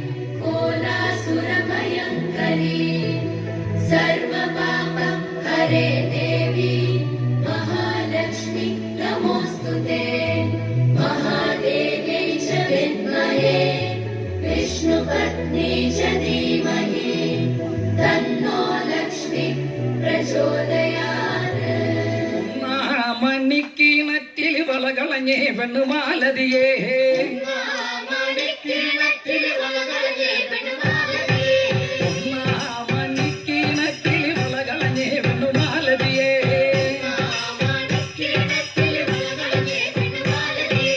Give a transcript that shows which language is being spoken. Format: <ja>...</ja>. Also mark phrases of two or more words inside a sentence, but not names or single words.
<sa>कोलासुरभयङ्करी सर्वपाप हरे देवी महालक्ष्मी नमोऽस्तुते महादेव्यै च विद्महे विष्णुपत्नी च धीमहि तन्नो लक्ष्मी प्रचोदयात्</sa> <ml>മണിക്കിണറ്റിൽ വളകളഞ്ഞേ പെണ്ണുമാലതിയേ മണിക്കിണറ്റിൽ വളകളഞ്ഞേ പെണ്ണുമാലതിയേ മണിക്കിണറ്റിൽ വളകളഞ്ഞേ പെണ്ണുമാലതിയേ മണിക്കിണറ്റിൽ വളകളഞ്ഞേ പെണ്ണുമാലതിയേ</ml>